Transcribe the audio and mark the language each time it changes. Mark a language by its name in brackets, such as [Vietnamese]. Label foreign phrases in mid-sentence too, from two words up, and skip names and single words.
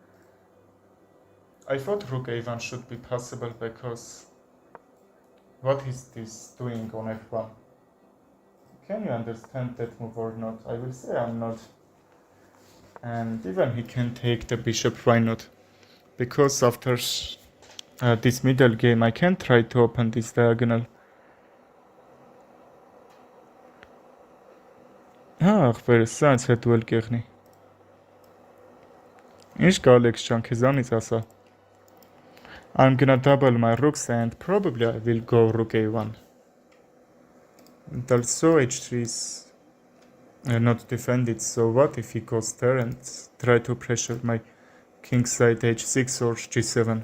[English] I thought rook a1 should be possible, because what is this doing on f1? Can you understand that move or not? I will say I'm not. And even he can take the bishop, why not? Because after this middle game I can try to open this diagonal. [Armenian] Ախպերս, սա ինձ հետ ու էլ կեղնի։ Ինչ կա Ալեքս ջան, քեզանից ասա։ [English] I'm gonna double my rooks and probably I will go rook a1. And also h3 is not defended, so what if he goes there and try to pressure my king side h6 or g7?